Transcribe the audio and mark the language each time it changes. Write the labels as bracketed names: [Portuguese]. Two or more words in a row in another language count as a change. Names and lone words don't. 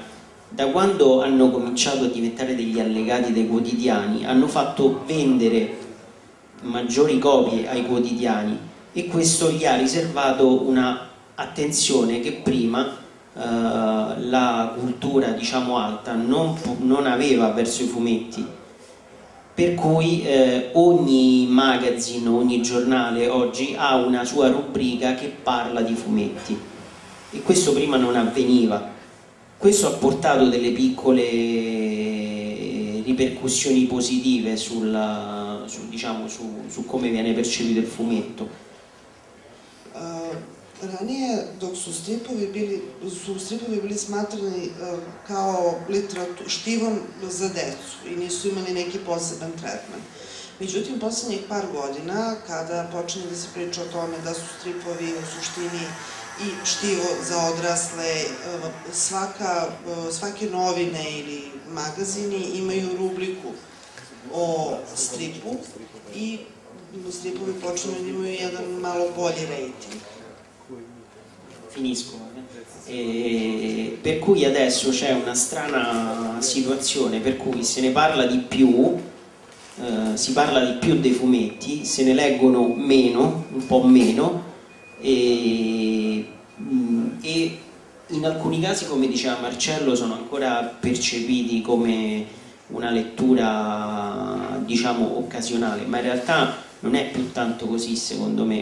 [Italian] Da quando hanno cominciato a diventare degli allegati dei quotidiani, hanno fatto vendere maggiori copie ai quotidiani, e questo gli ha riservato una attenzione che prima la cultura, diciamo, alta non aveva verso i fumetti, per cui ogni magazine, ogni giornale oggi ha una sua rubrica che parla di fumetti, e questo prima non avveniva. Questo ha portato delle piccole ripercussioni positive su come viene percepito il fumetto. [Serbian] Ranije, dok su stripovi bili smatrani kao štivom za decu i nisu imali neki poseban tretman. Međutim, poslednjih par godina, kada počne da se priča o tome da su stripovi u suštini i štivo za odrasle, svake novine ili magazini imaju rubriku o stripu i stripovi počnu da imaju jedan malo bolji rating. [Italian] Finisco. Per cui adesso c'è una strana situazione per cui se ne parla di più, si parla di più dei fumetti, se ne leggono meno, un po' meno, e in alcuni casi, come diceva Marcello, sono ancora percepiti come una lettura, diciamo, occasionale, ma in realtà non è più tanto così, secondo me.